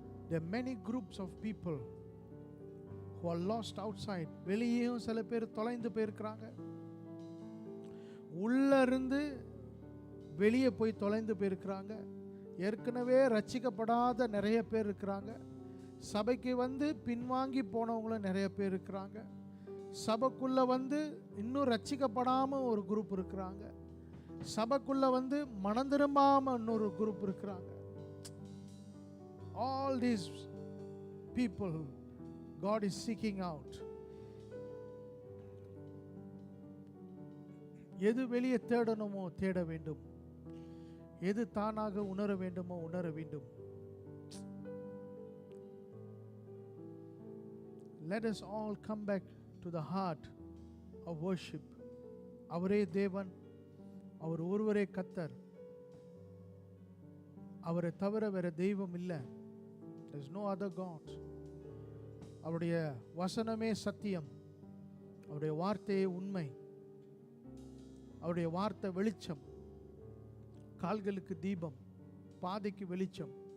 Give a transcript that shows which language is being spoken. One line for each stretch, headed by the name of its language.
English: There are many groups of people who are lost outside.
Tamil: வெளியேயும் சில பேர் தொலைந்து போயிருக்கிறாங்க. உள்ள இருந்து வெளியே போய் தொலைந்து போயிருக்கிறாங்க. ஏற்கனவே ரட்சிக்கப்படாத நிறைய பேர் இருக்கிறாங்க. சபைக்கு வந்து பின்வாங்கி போனவங்களும் நிறைய பேர் இருக்கிறாங்க. சபைக்குள்ள வந்து இன்னும் ரட்சிக்கப்படாம ஒரு குரூப் இருக்கிறாங்க. சபைக்குள்ள வந்து மனம் திரும்பாம இன்னொரு குரூப் இருக்கிறாங்க.
English: All these people God is seeking out.
Tamil: எது வெளியே தேடணுமோ தேட வேண்டும், எது தானாக உணர வேண்டுமோ உணர வேண்டும்.
English: Let us all come back to the heart of worship.
Tamil: அவரே தேவன், அவர் ஒருவரே கர்த்தர், அவரை தவிர வேற தெய்வம் இல்லை.
English: There is no other God.
Tamil: அவருடைய வசனமே சத்தியம், அவருடைய வார்த்தையே உண்மை, அவருடைய வார்த்தை வெளிச்சம், கால்களுக்கு தீபம், பாதைக்கு வெளிச்சம்.